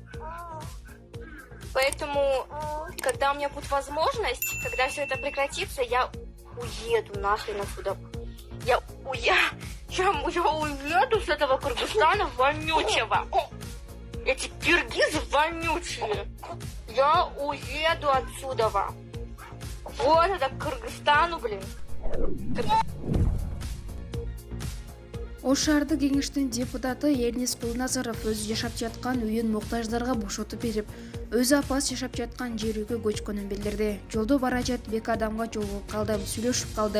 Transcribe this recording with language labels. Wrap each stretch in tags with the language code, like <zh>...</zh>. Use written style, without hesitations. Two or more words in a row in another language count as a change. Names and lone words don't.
<ru>Поэтому, когда у меня будет возможность, когда все это прекратится, я уеду нахрен отсюда. Я уеду с этого Кыргызстана вонючего. Эти киргизы вонючие. Я уеду отсюда. Вот это Кыргызстану, блин.</ru> <ky>Ош шаардык кеңештин депутаты Элнис Кулназаров өзү жашап жаткан үйүн муктаждарга бошотуп берип, өзү апасы жашап жаткан жер үйгө көчкөнүн билдирди. Жолдо бара жатып 2 адамга жолугуп калдым, сүйлөшүп калдык.</ky>